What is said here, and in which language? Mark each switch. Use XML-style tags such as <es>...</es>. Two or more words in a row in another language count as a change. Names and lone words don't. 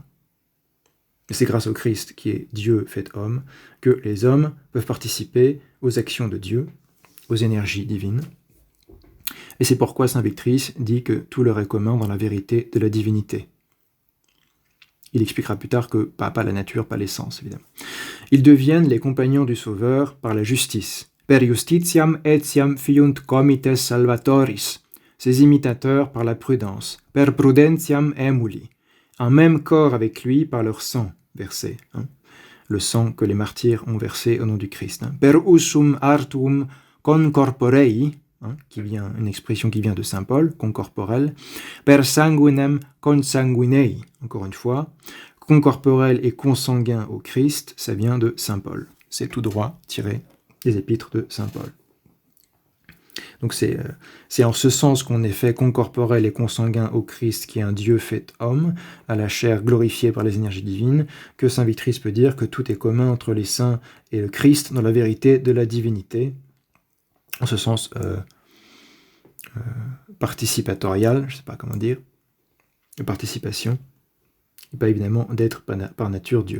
<fr>Et c'est grâce au Christ, qui est Dieu fait homme, que les hommes peuvent participer aux actions de Dieu, aux énergies divines. Et c'est pourquoi saint Victrix dit que tout leur est commun dans la vérité de la divinité. Il expliquera plus tard que pas la nature, pas l'essence, évidemment. Ils deviennent les compagnons du Sauveur par la justice.</fr> <la>Per justitiam etiam fiunt comites salvatoris.</la> <fr>Ses imitateurs par la prudence.</fr> <la>Per prudentiam emuli.</la> <fr>Un même corps avec lui par leur sang versé. Le sang que les martyrs ont versé au nom du Christ.</fr> <la>Per usum artuum concorporei,</la> <fr>une expression qui vient de saint Paul, concorporel.</fr> <la>Per sanguinem consanguinei,</la> <fr>encore une fois. Concorporel et consanguin au Christ, ça vient de saint Paul. C'est tout droit tiré des épîtres de saint Paul. Donc c'est en ce sens qu'on est fait concorporel et consanguin au Christ, qui est un Dieu fait homme, à la chair glorifiée par les énergies divines, que saint Victrix peut dire que tout est commun entre les saints et le Christ dans la vérité de la divinité, en ce sens participatorial, je ne sais pas comment dire, de participation, et pas évidemment d'être par nature Dieu.</fr>